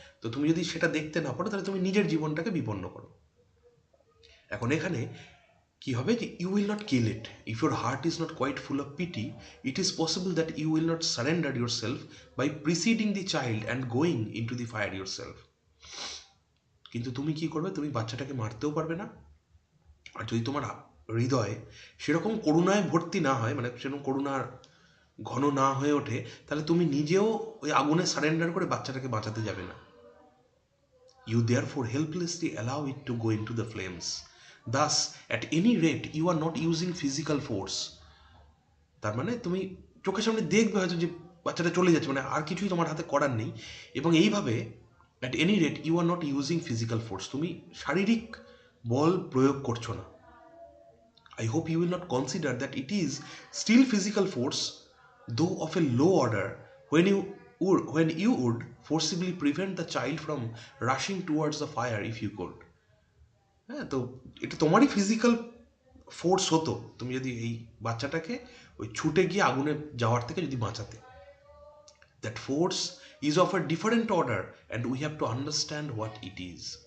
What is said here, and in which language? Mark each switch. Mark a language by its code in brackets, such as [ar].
[bn] তো তুমি যদি সেটা দেখতে না পারো তাহলে তুমি নিজের জীবনটাকে বিপন্ন করো। এখন এখানে কি হবে যে [en] You will not kill it if your heart is not quite full of pity, it is possible that you will not surrender yourself by preceding the child and going into the fire yourself. [bn] কিন্তু তুমি কি করবে, তুমি বাচ্চাটাকে মারতেও পারবে না। আর যদি তোমার হৃদয় সেরকম করুণায় ভর্তি না হয়, মানে সেরকম করুণার ঘন না হয়ে ওঠে, তাহলে তুমি নিজেও ওই আগুনে সারেন্ডার করে বাচ্চাটাকে বাঁচাতে যাবে না। [en] You therefore helplessly allow it to go into the flames. Thus, at any rate, you are not using physical force. [bn] তার মানে তুমি চোখের সামনে দেখবে হয়তো যে বাচ্চাটা চলে যাচ্ছে, মানে আর কিছুই তোমার হাতে করার নেই, এবং এইভাবে [en] at any rate you are not using physical force, [bn] তুমি শারীরিক বল প্রয়োগ করছো না। [en] I hope you will not consider that it is still physical force, though of a low order, when you would forcibly prevent the child from rushing towards the fire if you could. [bn] হ্যাঁ, তো এটা তোমারই physical force হতো তুমি যদি এই বাচ্চাটাকে ওই ছুটে গিয়ে আগুনে যাওয়ার থেকে যদি বাঁচাতে। [en] That force is of a different order and we have to understand what it is.